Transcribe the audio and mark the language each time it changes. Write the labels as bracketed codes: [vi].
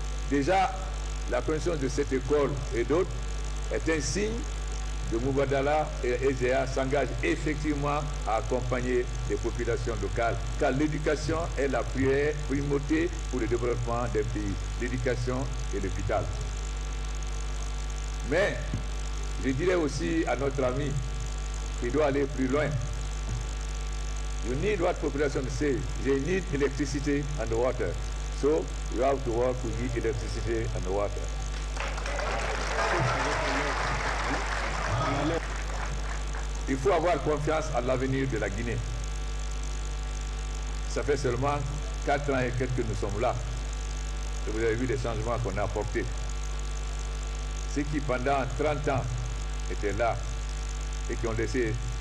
[fr] Déjà, la construction de cette école et d'autres est un signe de Mubadala et EGA s'engagent effectivement à accompagner les populations locales, car l'éducation est la primauté pour le développement des pays, l'éducation et l'hôpital. Mais je dirais aussi à notre ami qu'il doit aller plus loin. [en] You need what population say. They need electricity and water. So you have to work to get electricity and water. [fr] Il faut avoir confiance à l'avenir de la Guinée. Ça fait seulement 4 ans et quelques que nous sommes là. Et vous avez vu les changements qu'on a apportés. Ceux qui pendant 30 ans étaient là et qui ont laissé